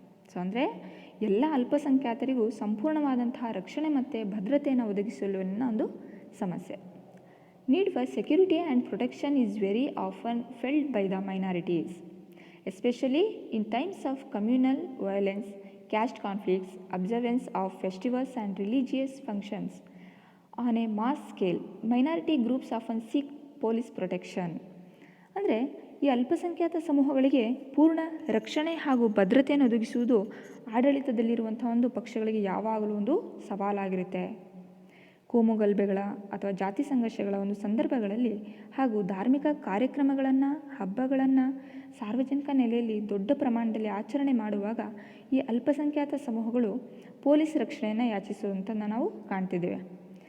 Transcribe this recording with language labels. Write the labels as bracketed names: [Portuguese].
[Kannada] So ಅಂದರೆ ಎಲ್ಲ ಅಲ್ಪಸಂಖ್ಯಾತರಿಗೂ ಸಂಪೂರ್ಣವಾದಂತಹ ರಕ್ಷಣೆ ಮತ್ತು ಭದ್ರತೆಯನ್ನು ಒದಗಿಸಲುವಿನ ಒಂದು ಸಮಸ್ಯೆ. [English] Need for security and protection is very often felt by the minorities, especially in times of communal violence, caste conflicts, observance of festivals and religious functions on a mass scale. Minority groups often seek police protection. [Kannada] ಅಂದರೆ ಈ ಅಲ್ಪಸಂಖ್ಯಾತ ಸಮೂಹಗಳಿಗೆ ಪೂರ್ಣ ರಕ್ಷಣೆ ಹಾಗೂ ಭದ್ರತೆಯನ್ನು ಒದಗಿಸುವುದು ಆಡಳಿತದಲ್ಲಿರುವಂಥ ಒಂದು ಪಕ್ಷಗಳಿಗೆ ಯಾವಾಗಲೂ ಒಂದು ಸವಾಲಾಗಿರುತ್ತೆ. ಕೋಮುಗಲಭೆಗಳ ಅಥವಾ ಜಾತಿ ಸಂಘರ್ಷಗಳ ಒಂದು ಸಂದರ್ಭಗಳಲ್ಲಿ ಹಾಗೂ ಧಾರ್ಮಿಕ ಕಾರ್ಯಕ್ರಮಗಳನ್ನು, ಹಬ್ಬಗಳನ್ನು ಸಾರ್ವಜನಿಕ ನೆಲೆಯಲ್ಲಿ ದೊಡ್ಡ ಪ್ರಮಾಣದಲ್ಲಿ ಆಚರಣೆ ಮಾಡುವಾಗ ಈ ಅಲ್ಪಸಂಖ್ಯಾತ ಸಮೂಹಗಳು ಪೊಲೀಸ್ ರಕ್ಷಣೆಯನ್ನು ಯಾಚಿಸುವಂಥದ್ದನ್ನು ನಾವು ಕಾಣ್ತಿದ್ದೇವೆ.